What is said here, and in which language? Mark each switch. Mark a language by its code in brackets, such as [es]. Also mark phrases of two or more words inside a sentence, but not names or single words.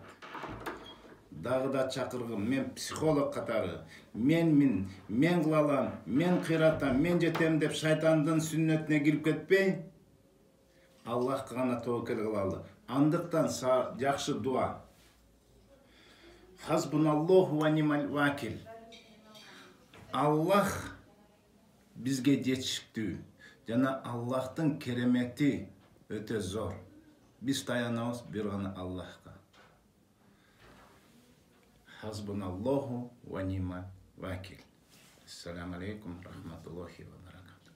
[ky] Дагы да чакыргым, мен психолог катары, мен кыла алам, мен кыйратам, мен жетем деп шайтандын сүннөтүнө кирип кетпей, Аллахка гана тоокел кылалы. Андыктан жакшы дуа: [ar] حسبنا الله ونعم الوكيل. [ky] Аллах бизге жетиштүү жана Аллахтын керемети өтө зор. Биз таянабыз бир гана Аллахка. [ar] حسبنا الله ونعم الوكيل. السلام عليكم رحمة الله وبركاته.